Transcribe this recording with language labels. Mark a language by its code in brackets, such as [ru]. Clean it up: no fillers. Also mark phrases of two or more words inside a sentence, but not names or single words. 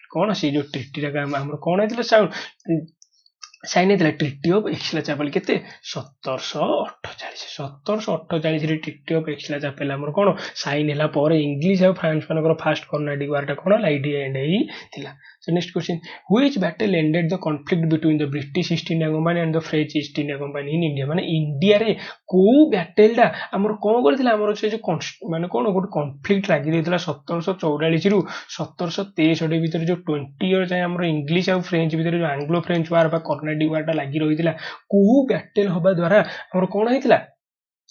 [or] କଣ? ସେ ଯୋଉ ଟ୍ରିଟିଟା ଆମର କଣ ହେଇଥିଲା? ସାଇନ୍ ହେଇଥିଲା ଟ୍ରିଟି ଅଫ ଏକ୍ସ-ଲା-ଚାପେଲ। କେତେ? 1748। 1748ରେ ଟ୍ରିଟି ଅଫ ଏକ୍ସ-ଲା-ଚାପେଲ ଆମର କଣ? ସାଇନ୍ ହେଲା ପରେ ଇଂଲିଶ ଆଉ ଫ୍ରାନ୍ସ ମାନଙ୍କର ଫାଷ୍ଟ କର୍ଣ୍ଣାଟିକ ୱାରଟା କଣ ହେଲା? ଏଇଠି ଏଣ୍ଡ ହେଇଥିଲା। [en] So next question, which battle ended the conflict between the British East India Company and the French East India Company in India? [or] ମାନେ ଇଣ୍ଡିଆରେ କୋଉ ବ୍ୟାଟେଲଟା ଆମର କଣ କରିଥିଲା? ଆମର ସେ ଯୋଉ ମାନେ କଣ ଗୋଟେ କନଫ୍ଲିକ୍ଟ ଲାଗି ରହିଥିଲା 1744ରୁ 1763 ଭିତରେ, ଯୋଉ 20 ଇୟର ଯାଏ ଆମର ଇଂଲିଶ ଆଉ ଫ୍ରେଞ୍ଚ ଭିତରେ ଯୋଉ ଆଙ୍ଗ୍ଲୋ ଫ୍ରେଞ୍ଚ ୱାର ବା କର୍ଣ୍ଣାଟିକ ୱାରଟା ଲାଗି ରହିଥିଲା, କୋଉ ବ୍ୟାଟେଲ ହବା ଦ୍ୱାରା ଆମର କଣ ହେଇଥିଲା?